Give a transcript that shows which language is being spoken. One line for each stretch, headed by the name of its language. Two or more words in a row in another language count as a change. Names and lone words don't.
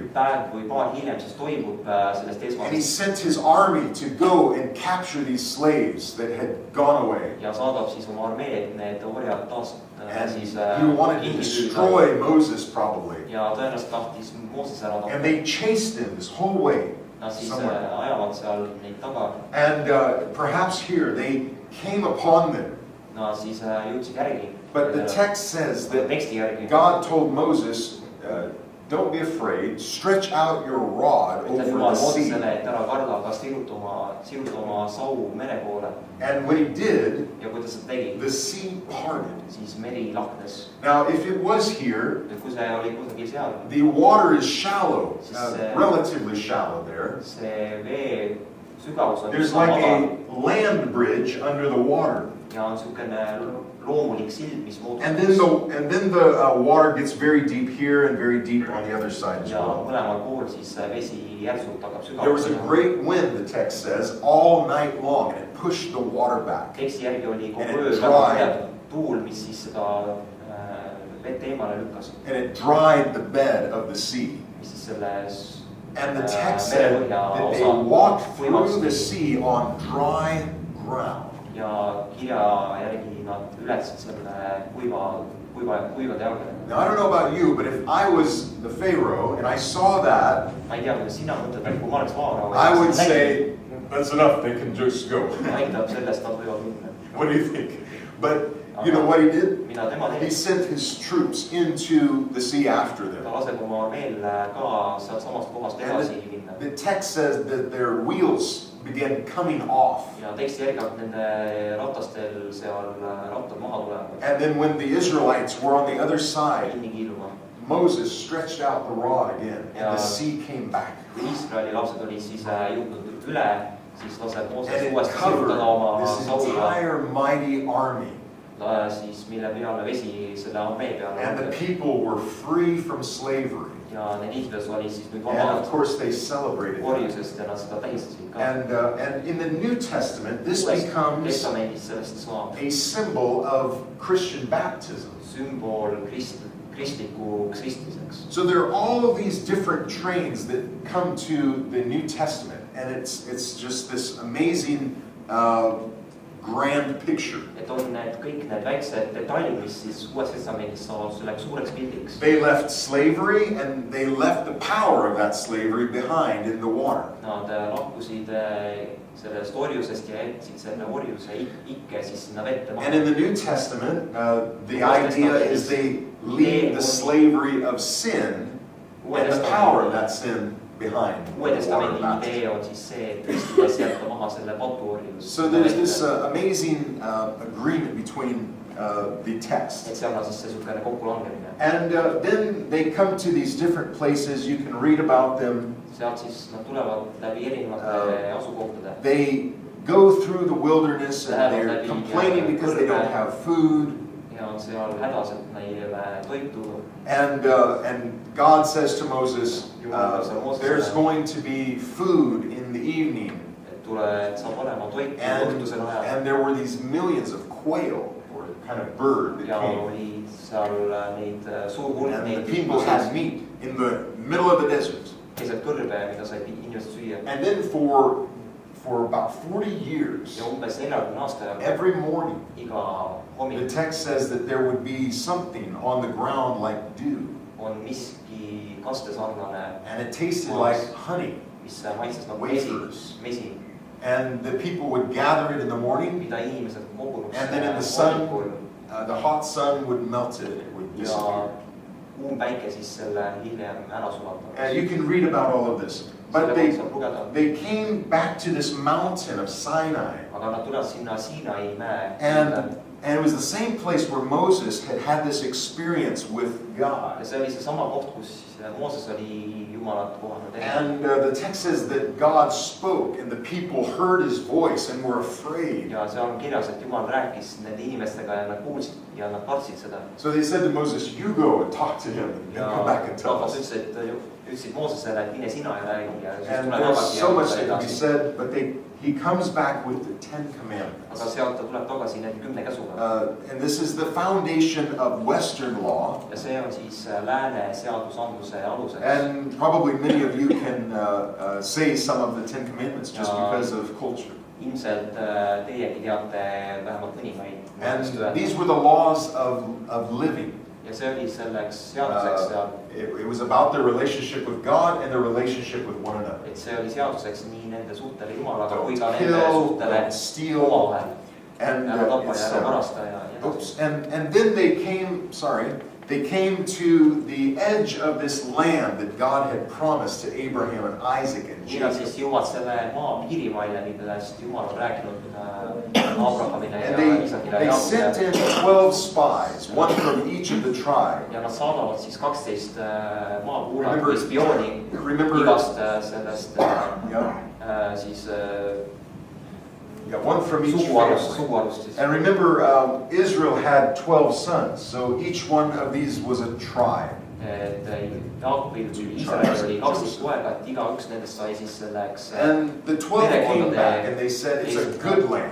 Estonian: Päev või paar hiljem siis toimub sellest
English: And he
Estonian: esmasest.
English: sent his army to go and capture these slaves that had gone away.
Estonian: Ja saadab siis oma armeed need orjad taas
English: And
Estonian: siis
English: he wanted to destroy Moses probably.
Estonian: ja tõenäoliselt tahtis Mooses ära
English: And
Estonian: tappa.
English: they chased him this whole way.
Estonian: Nad siis
English: somewhere.
Estonian: ajavad seal neid taga.
English: And perhaps here they came upon them.
Estonian: Nad siis jõudsid järgi.
English: But the text says that
Estonian: Teksti järgi.
English: God told Moses, don't be afraid, stretch out your rod
Estonian: Ütleb
English: over
Estonian: Jumal
English: the sea.
Estonian: Moosesele, et ära karda, aga siruta oma sau mere poole.
English: And when he did,
Estonian: Ja kui ta seda tegi,
English: the sea parted.
Estonian: siis meri lahknes.
English: Now, if it was here,
Estonian: Ja kui see oli kusagil seal,
English: the water is shallow,
Estonian: Siis,
English: relatively shallow there.
Estonian: see vee sügavus on
English: There's
Estonian: üsna
English: like
Estonian: madal
English: a land bridge under the water.
Estonian: ja on niisugune loomulik sild, mis muutub.
English: And then the water gets very deep here and very deep on the other side as
Estonian: Ja
English: well.
Estonian: mõlemal pool siis vesi järsult hakkab
English: There was a
Estonian: sügavama.
English: great wind, the text says, all night long, and it pushed the water back.
Estonian: Teksti järgi oli kogu
English: And
Estonian: öö
English: it
Estonian: väga
English: dried.
Estonian: tugev tuul, mis siis seda vett eemale lükkas.
English: And it dried the bed of the sea.
Estonian: Mis siis selles
English: And the text said that they walked through the sea on dry ground.
Estonian: Ja kirja järgi nad ületasid selle kuivade jalgadega.
English: Now, I don't know about you, but if I was the Pharaoh and I saw that,
Estonian: Ma ei tea, kuidas sina mõtled, aga kui ma oleks Vaarao,
English: I would say, that's enough, they can just go.
Estonian: näitab sellest, nad võivad minna.
English: What do you think? But you know what he did?
Estonian: Mida tema
English: He
Estonian: teeb?
English: sent his troops into the sea after
Estonian: Ta
English: them.
Estonian: laseb oma armeel ka sealt samast kohast edasi minna.
English: The text says that their wheels began coming off.
Estonian: Ja teksti järgi hakkab nende ratastel seal rattad maha tulema.
English: And then when the Israelites were on the other side,
Estonian: Kinni kiiluma.
English: Moses stretched out the rod again, and the sea came back.
Estonian: Kui Iisraeli lapsed olid siis jõudnud üle, siis laseb Mooses
English: And it
Estonian: uuesti
English: covered
Estonian: sirutada oma
English: this
Estonian: sauga,
English: entire mighty army.
Estonian: siis mille peale vesi selle armee peale.
English: And the people were free from slavery.
Estonian: Ja need inimesed olid siis nüüd
English: And of
Estonian: vabad
English: course they celebrated that.
Estonian: orjusest ja nad seda tähistasid ka.
English: And in the New Testament, this
Estonian: Uues
English: becomes
Estonian: testamendis sellest saab
English: a symbol of Christian baptism.
Estonian: sümbool kristlikuks kristmiseks.
English: So there are all of these different trains that come to the New Testament, and it's just this amazing grand picture.
Estonian: Et on kõik need väiksed detailid, mis siis uues testamendis saavad selleks suureks pildiks.
English: They left slavery and they left the power of that slavery behind in the water.
Estonian: Nad lahkusid sellest orjusest ja jätsid selle orjuse ikke siis sinna vette maha.
English: And in the New Testament, the idea is they leave the slavery of sin and the power of that sin behind.
Estonian: Uue testamendi idee on siis see, et Kristus jätta maha selle patuorjus.
English: So there's this amazing agreement between the text. Et seal on siis see niisugune kokkulangemine. And then they come to these different places. You can read about them.
Estonian: Sealt siis nad tulevad läbi erinevate asukohtade.
English: They go through the wilderness and they're complaining because they don't have food.
Estonian: Ja on seal hädas, et neil ei ole toitu.
English: And God says to Moses, there's going to be food in the evening.
Estonian: Et saab olema toitu õhtusel ajal.
English: And there were these millions of quail, or kind of bird that
Estonian: Ja
English: came.
Estonian: oli seal neid suur hulk
English: And
Estonian: neid
English: the people had meat in the middle of the desert.
Estonian: keset kõrbe, mida said inimesed süüa.
English: And then for about 40 years,
Estonian: Ja umbes 40 aasta jooksul
English: every morning,
Estonian: iga
English: the
Estonian: hommik
English: text says that there would be something on the ground like dew.
Estonian: on miski kastesarnane,
English: And it tasted like honey,
Estonian: mis maitses nagu
English: wafers.
Estonian: mesi,
English: And the people would gather it in the morning,
Estonian: mida inimesed kogunud
English: and then in the sun, the hot sun would melt it, it would disappear.
Estonian: ja kuum päike siis selle hiljem ära sulatab.
English: And you can read about all of this. But they came back to this mountain of Sinai.
Estonian: Aga nad tulevad sinna Siinai mäe.
English: And it was the same place where Moses had this experience with God.
Estonian: Ja see oli seesama koht, kus Mooses oli Jumalat kohanud.
English: And the text says that God spoke and the people heard his voice and were afraid.
Estonian: Ja seal on kirjas, et Jumal rääkis nende inimestega ja nad kuulsid ja nad kartsid seda.
English: So they said to Moses, you go and talk to him and come back and tell us.
Estonian: Ütlesid Moosesele, et mine sina ja räägi.
English: And there's so much that can be said, but he comes back with the 10 Commandments.
Estonian: aga sealt ta tuleb tagasi nende 10 käsuga.
English: And this is the foundation of Western law.
Estonian: Ja see on siis lääne seadusandluse aluseks.
English: And probably many of you can say some of the 10 Commandments just because of culture.
Estonian: Ilmselt teiegi teate vähemalt mõningaid.
English: And these were the laws of living.
Estonian: Ja see oli selleks seaduseks seal.
English: It was about their relationship with God and their relationship with one another.
Estonian: Et see oli seaduseks nii nende suhtele Jumalaga kui ka
English: Kill,
Estonian: nende suhtele
English: steal,
Estonian: omavahel.
English: and
Estonian: Ära tappa ja ära varasta ja
English: oops, and then they came to the edge of this land that God had promised to Abraham and Isaac and Jacob. Jacob.
Estonian: Siis jõuad selle maa piirimaile, millest Jumal on rääkinud Abrahamile ja
English: And
Estonian: Isakile
English: they
Estonian: ja
English: sent in
Estonian: Jaakobile.
English: 12 spies, one from each of the tribes.
Estonian: Ja nad saadavad siis 12 maakuulajat või spiooni
English: Remember,
Estonian: igast sellest
English: yeah,
Estonian: siis
English: one from each
Estonian: suguarust
English: family.
Estonian: siis.
English: And remember, Israel had 12 sons, so each one of these was a tribe.
Estonian: Et Jaakobil Iisraelil oli 12 poega, et igaüks nendest sai siis selleks
English: And the 12 came back and they said, it's a good land.